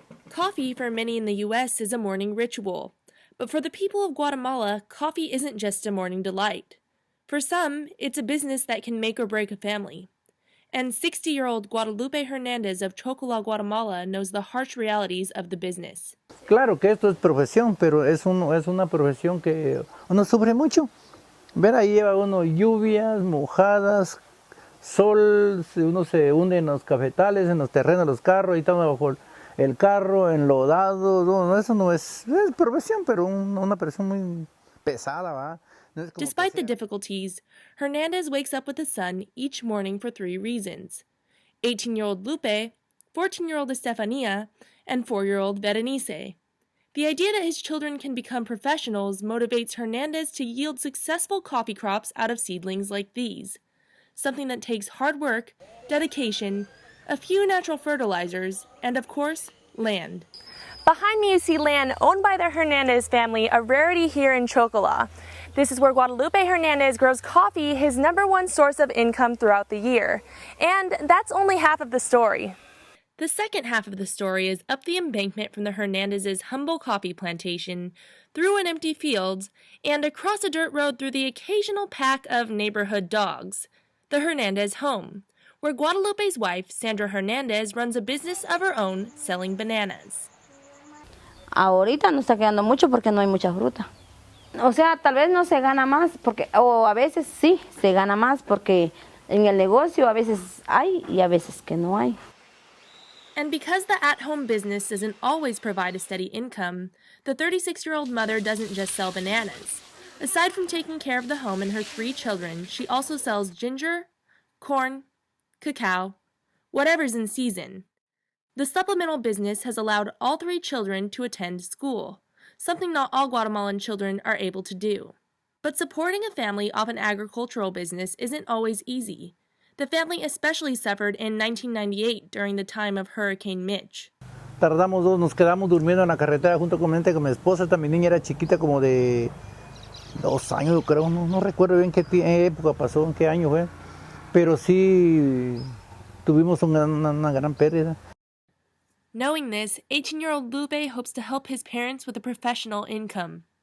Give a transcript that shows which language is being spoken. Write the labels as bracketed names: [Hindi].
[English] Coffee for many in the U.S. is a morning ritual, but for the people of Guatemala, coffee isn't just a morning delight. For some, it's a business that can make or break a family. And 60-year-old Guadalupe Hernandez of Chocola Guatemala knows the harsh realities of the business. [Spanish] Claro que esto es profesión, pero es una profesión que uno sufre mucho. Ver, ahí lleva uno lluvias, mojadas, sol, uno se hunde en los cafetales, en los terrenos, los carros, ahí estamos bajo el carro, enlodado. No, eso no es profesión, pero una profesión muy pesada, ¿va? No es como [English] Despite the difficulties, Hernandez wakes up with the sun each morning for 3 reasons. 18-year-old Lupe, 14-year-old Estefania, and 4-year-old Berenice. The idea that his children can become professionals motivates Hernandez to yield successful coffee crops out of seedlings like these, something that takes hard work, dedication, a few natural fertilizers, and of course, land. Behind me you see land owned by the Hernandez family, a rarity here in Chocola. This is where Guadalupe Hernandez grows coffee, his #1 source of income throughout the year. And that's only half of the story. The second half of the story is up the embankment from the Hernandez's humble coffee plantation, through an empty field, and across a dirt road through the occasional pack of neighborhood dogs, the Hernandez home, where Guadalupe's wife, Sandra Hernandez, runs a business of her own selling bananas. [Spanish] Ahorita no está quedando mucho porque no hay mucha fruta. O sea, tal vez no se gana más, o a veces sí se gana más porque en el negocio a veces hay y a veces que no hay. [English] And because the at-home business doesn't always provide a steady income, the 36-year-old mother doesn't just sell bananas. Aside from taking care of the home and her 3 children, she also sells ginger, corn, cacao, whatever's in season. The supplemental business has allowed all 3 children to attend school, something not all Guatemalan children are able to do. But supporting a family off an agricultural business isn't always easy. The family especially suffered in 1998 during the time of Hurricane Mitch. [Spanish] Nos quedamos durmiendo en la carretera junto con mi esposa. Esta mi niña era chiquita, como de 2 años, yo creo. No recuerdo bien qué época pasó, en qué año fue. Pero sí tuvimos una gran pérdida. [English] Knowing this, 18-year-old Lupe hopes to help his parents with a professional income.